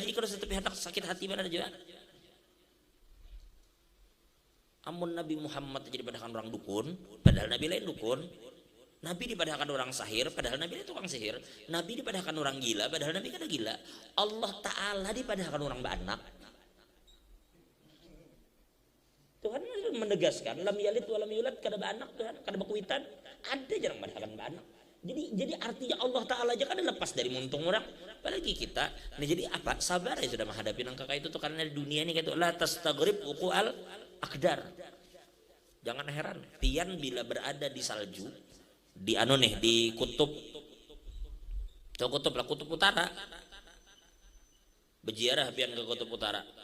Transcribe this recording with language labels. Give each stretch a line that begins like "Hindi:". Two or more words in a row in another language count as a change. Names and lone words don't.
Banjar: Jadi kalau setiap hendak sakit hati mana aja. Amun Nabi Muhammad jadi padahal orang dukun, padahal Nabi lain dukun. Nabi dipadahkan orang sahir, padahal Nabi itu tukang sihir. Nabi dipadahkan orang gila, padahal Nabi kada gila. Allah Ta'ala dipadahkan orang beranak. Tuhan menegaskan,
Arabic: لم يلد ولم يولد,
Banjar: kada beranak Tuhan, kada bakuitan. Ada jarang padahkan beranak. Jadi artinya Allah Ta'ala aja kada lepas dari muntung orang. Apalagi kita. Nah jadi apa? Sabar ya sudah menghadapi nangka itu tuh, karena di dunia ini kayak itu
Arabic: لا تستغرب عقال أقدار.
Banjar: Jangan heran, pian bila berada di salju, di di kutub, kutub utara, berziarah pian ke kutub utara.